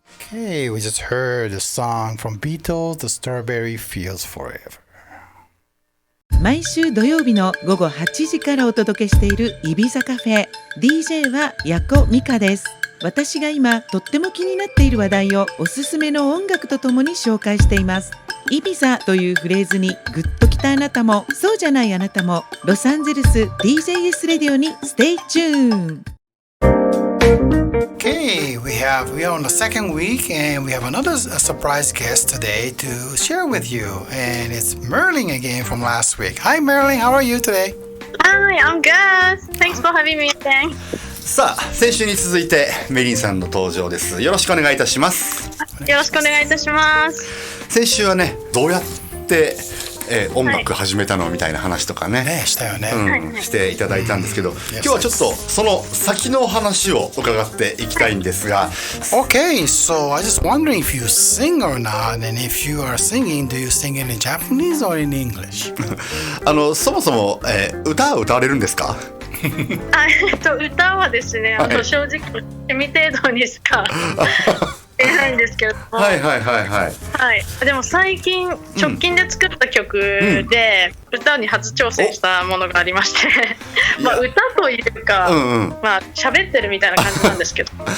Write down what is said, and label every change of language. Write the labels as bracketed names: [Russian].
[English] Okay, we just heard a song from Beatles, The Strawberry Fields Forever. [Japanese] 毎週土曜日の午後8時からお届けしているイビザカフェ。 DJ はヤコミカです。私が今とっても気になっている話題をおすすめの音楽とともに紹介しています。イビザというフレーズにグッときたあなたもそうじゃないあなたもロサンゼルス DJS レディオに [English] Stay tuned。 Okay, we are on the second week and we have another surprise guest today to share with you, and it's Merlin again from last week. Hi Merlin, how are you today? Hi, I'm good. Thanks for having me again. [Japanese] さあ、先週に続いてメリンさんの登場です。よろしくお願いいたします。よろしくお願いいたします。先週はね、どうやって音楽始めたのみたいな話とかね、したよね、していただいたんですけど、今日はちょっとその先の話を伺っていきたいんですが、 [English] Okay, so I just wondering if you sing or not, and if you are singing, do you sing it in Japanese or in English? [Japanese] そもそも、歌われるんですか？歌はですね、正直趣味程度にしか言えないんですけれども、はい。でも最近直近で作った曲で歌に初挑戦したものがありまして、まあ歌というか、まあ喋ってるみたいな感じなんですけど。